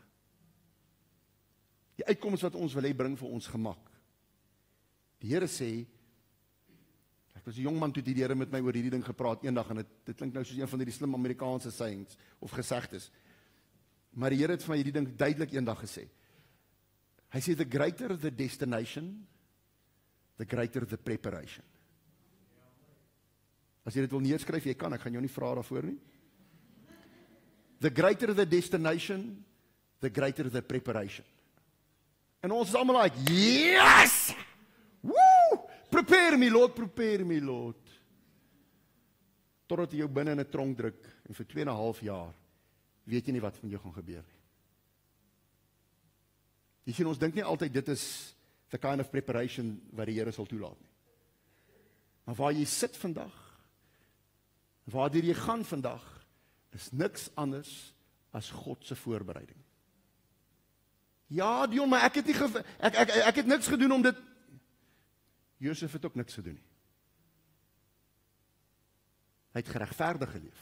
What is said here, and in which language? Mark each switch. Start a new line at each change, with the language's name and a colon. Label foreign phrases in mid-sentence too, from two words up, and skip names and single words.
Afrikaans: Die uitkoms wat ons wil hê, bring vir ons gemak. Die Here sê, ek was 'n jong man toe die Here met my oor hierdie ding gepraat eendag, en dit klink nou soos een van die slim Amerikaanse sayings of gesegdes. Maar die Here het vir my hierdie ding duidelik eendag gesê. Hy sê,
English: the greater the destination, the greater the preparation.
Afrikaans: As jy dit wil neerskryf, jy kan, ek gaan jou nie vra daarvoor nie.
English: The greater the destination, the greater the preparation.
Afrikaans: En ons is almal
English: like, yes! Woo! Prepare me, Lord, prepare me, Lord.
Afrikaans: Totdat jy jou binne in 'n tronk druk, en vir 2,5 jaar, weet jy nie wat van jou gaan gebeur nie. Jy sien, ons dink nie altyd dit is
English: the kind of preparation
Afrikaans: wat die Here sal toelaat nie. Maar waar jy sit vandag, waardeur jy gaan vandag, is niks anders as God se voorbereiding. Ja, Dion, maar ek het niks gedoen om dit. Josef het ook niks gedoen nie. Hy het geregverdig geleef.